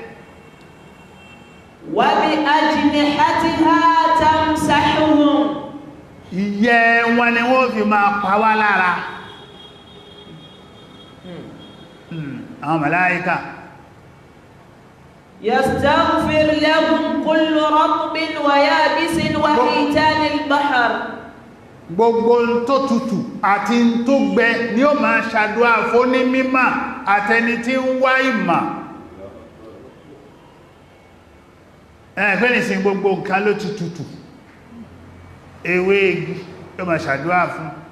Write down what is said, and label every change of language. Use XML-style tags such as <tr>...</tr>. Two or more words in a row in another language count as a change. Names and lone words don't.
<ar>وبأجنحتها تمسحهم.</ar> <yo>Ìyẹ́ wọn ni wọ́n fi máa pa wá lára. Àwọn màláíkà.</yo> <ar>يستغفر لهم كل رطب ويابس وحيتان البحر.</ar> <yo>Gbogbo tó tutù àti tó gbẹ ni ó máa ṣàdúrà fún ní mímọ̀ àtẹni tí ń wá ìmọ̀. Fẹ́nìsìn gbogbo nǹkan ló ti tutù. Ewé igi yóò máa ṣàdúrà fún.</yo>